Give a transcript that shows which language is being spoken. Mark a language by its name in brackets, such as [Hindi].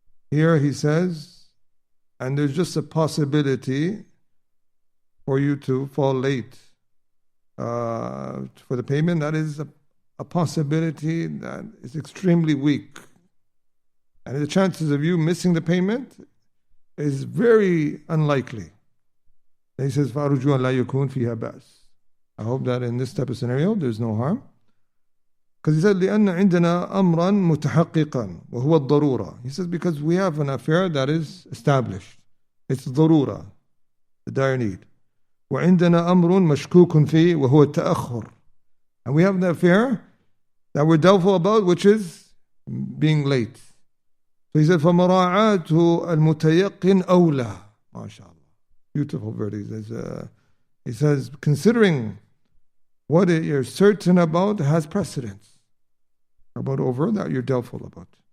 [English] Here he says, and there's just a possibility for you to fall late for the payment. That is a possibility that is extremely weak. And the chances of you missing the payment is very unlikely. And he says, [Arabic] فَأَرْجُوا أَنْ لَا يَكُونْ فِيهَا بَأْسٍ. [English] I hope that in this type of scenario, there's no harm. Because he said, [Arabic] لأن عندنا أمرا متحققا وهو الضرورة. [English] He says, because we have an affair that is established. It's ضرورة, the dire need. [Arabic] وعندنا أمر مشكوك فيه وهو التأخر. [English] And we have an affair that we're doubtful about, which is being late. So he said, [Arabic] فَمَرَاعَاتُ الْمُتَيَقِّنْ أَوْلَى. [English] MashaAllah. Beautiful verdict. He says, considering what you're certain about has precedence about over that you're doubtful about.